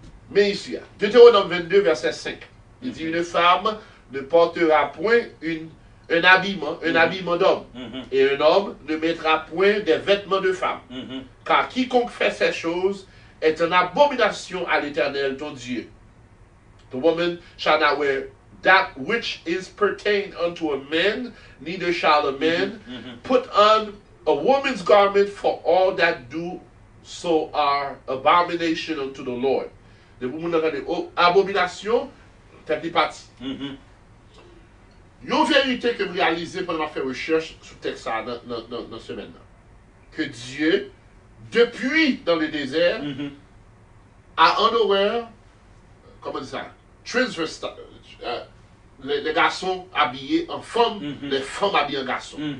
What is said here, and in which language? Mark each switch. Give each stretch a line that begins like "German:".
French: Mais ici, Deutéronome 22, verset 5, il dit une femme ne portera point un habillement d'homme, et un homme ne mettra point des vêtements de femme. Car quiconque fait ces choses est une abomination à l'Éternel ton Dieu.
English: The woman shall not wear that which is pertained unto a man, neither shall a man put on a woman's garment, for all that do so are abomination unto the Lord.
French: De vous m'entendez, abomination, t'es parti. Une vérité que je réalisais pendant ma recherche sur le texte dans ce semaine que Dieu, depuis dans le désert, a en horreur, comment dire ça, les garçons habillés en femmes, les femmes habillées en garçons.